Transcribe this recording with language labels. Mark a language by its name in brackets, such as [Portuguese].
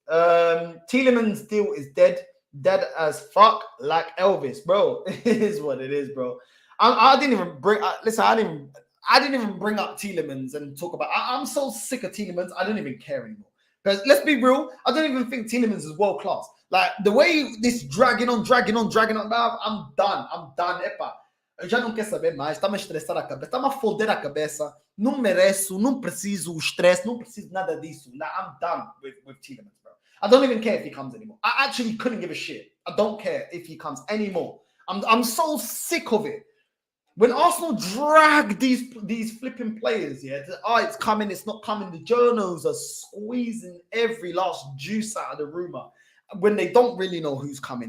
[English] Tielemans' deal is dead as fuck, like Elvis, bro. It is what it is, bro. I didn't even bring up Tielemans and talk about. I'm so sick of Tielemans. I don't even care anymore. Because let's be real, I don't even think Tielemans is world class. Like, the way this dragging on. Now, I'm done. Epa. [Portuguese] Eu já não quero saber mais, está-me a estressar a cabeça, está-me a foder a cabeça, não mereço, não preciso o stress, não preciso nada disso. [English] Like, I'm done with Tielemans, bro. I don't even care if he comes anymore. I actually couldn't give a shit. I don't care if he comes anymore. I'm so sick of it. When Arsenal drag these flipping players, yeah, it's coming, it's not coming. The journals are squeezing every last juice out of the rumor when they don't really know who's coming.